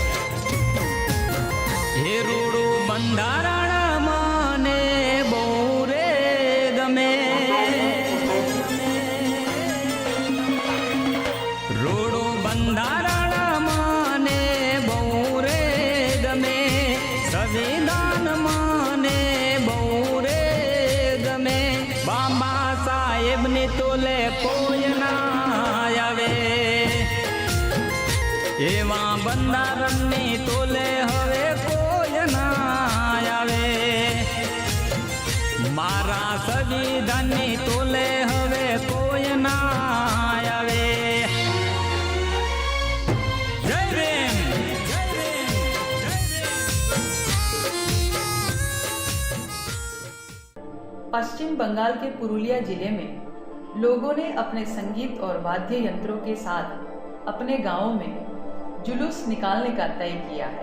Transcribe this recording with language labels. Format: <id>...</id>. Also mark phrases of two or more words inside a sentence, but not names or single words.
<gu>હે રૂડું બંધારણ મને બહુ રે ગમે, રૂડું બંધારણ મને બહુ રે ગમે, સંવિધાન મને બહુ રે ગમે, બાબા સાહેબની તોલે કોઈ ના આવે, એવા બંધારણની તોલે હવે મારા સંવિધાનની તોલે હવે કોઈ ના આવે।</gu> <hi>जय भीम। पश्चिम बंगाल के पुरुलिया जिले में लोगों ने अपने संगीत और वाद्य यंत्रों के साथ अपने गांवों में जुलूस निकालने का तय किया है।</hi>